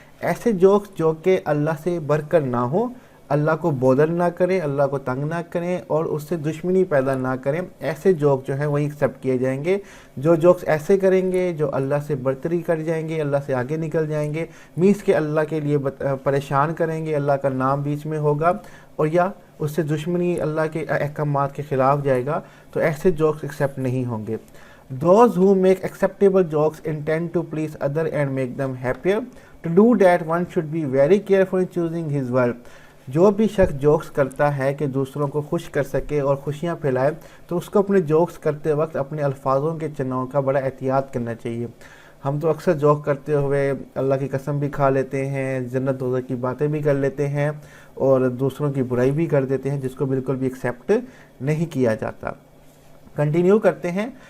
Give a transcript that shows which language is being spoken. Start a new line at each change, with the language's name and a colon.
Urdu: ایسے جوکس جو کہ اللہ سے بڑھ کر نہ ہوں، اللہ کو بودر نہ کریں، اللہ کو تنگ نہ کریں اور اس سے دشمنی پیدا نہ کریں، ایسے جوک جو ہیں وہی ایکسیپٹ کیے جائیں گے. جو جوکس ایسے کریں گے جو اللہ سے برتری کر جائیں گے، اللہ سے آگے نکل جائیں گے، مینس کہ اللہ کے لیے پریشان کریں گے، اللہ کا نام بیچ میں ہوگا، اور یا اس سے دشمنی اللہ کے احکامات کے خلاف جائے گا، تو ایسے جوکس ایکسیپٹ نہیں ہوں گے.
English: Those who make acceptable jokes intend to please others and make them happier. To do that, one should be very careful in choosing his word.
Urdu: جو بھی شخص جوکس کرتا ہے کہ دوسروں کو خوش کر سکے اور خوشیاں پھیلائے، تو اس کو اپنے جوکس کرتے وقت اپنے الفاظوں کے چناؤ کا بڑا احتیاط کرنا چاہیے. ہم تو اکثر جوک کرتے ہوئے اللہ کی قسم بھی کھا لیتے ہیں، جنت دوزخ کی باتیں بھی کر لیتے ہیں، اور دوسروں کی برائی بھی کر دیتے ہیں، جس کو بالکل بھی ایکسیپٹ نہیں کیا جاتا. کنٹینیو کرتے ہیں.